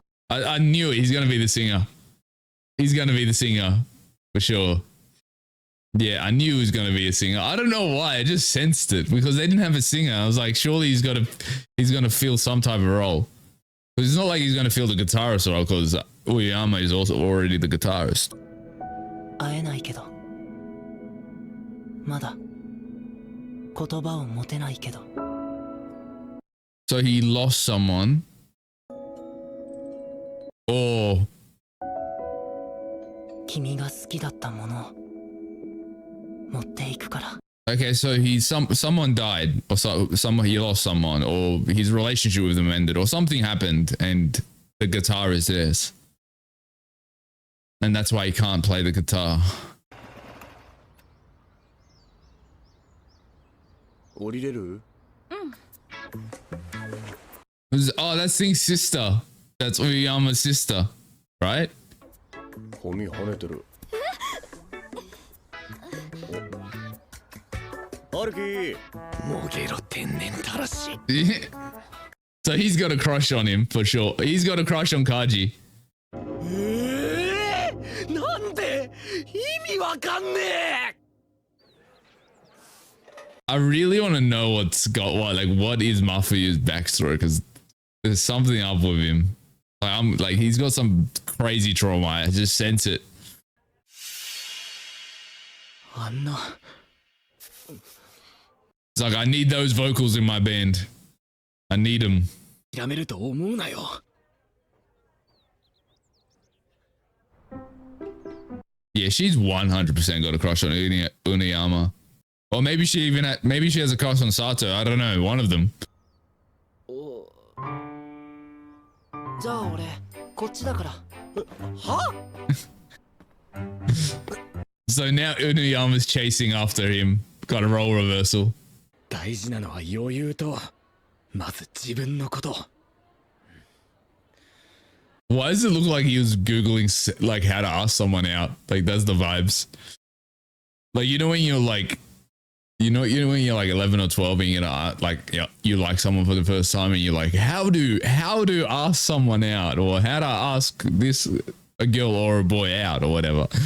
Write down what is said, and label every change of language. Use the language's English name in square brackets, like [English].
[English] I knew it. He's gonna be the singer. He's gonna be the singer for sure. Yeah, I knew he was gonna be a singer. I don't know why. I just sensed it because they didn't have a singer. I was like, surely he's gonna fill some type of role. Because it's not like he's gonna fill the guitarist role because Uyama is also already the guitarist. [Japanese] 会えないけど、まだ言葉を持てないけど。 [English] So he lost someone. Or [Japanese] 君が好きだったものを持っていくから。 [English] okay, so someone died, or he lost someone, or his relationship with them ended, or something happened, and the guitar is theirs, and that's why he can't play the guitar. [Japanese] 降りれる？ [English] Oh, that's Thing's sister. That's Uyama's sister, right? [Japanese] 髪跳ねてる。ハルキー。もげろ天然たらし。 [English] So he's got a crush on him for sure. He's got a crush on Kaji. [Japanese] なんで意味わかんねえ。 [English] I really want to know what is Mafuyu's backstory, because there's something up with him. Like he's got some crazy trauma. I just sense it. [Japanese] あんな。 [English] It's like I need those vocals in my band. I need them. [Japanese] やめると思うなよ。 [English] Yeah, she's 100% got a crush on Uniyama. Or maybe she has a crush on Sato. I don't know. One of them. [Japanese] じゃあ俺こっちだから。は？ [English] So now Uniyama's chasing after him. Got a role reversal. [Japanese] 大事なのは余裕とまず自分のこと。 [English] Why does it look like he was Googling like how to ask someone out? Like that's the vibes. Like, you know, when you're like, you know when you're like 11 or 12 and you're like, yeah, you like someone for the first time and you're like, how to ask someone out, or how to ask this a girl or a boy out or whatever.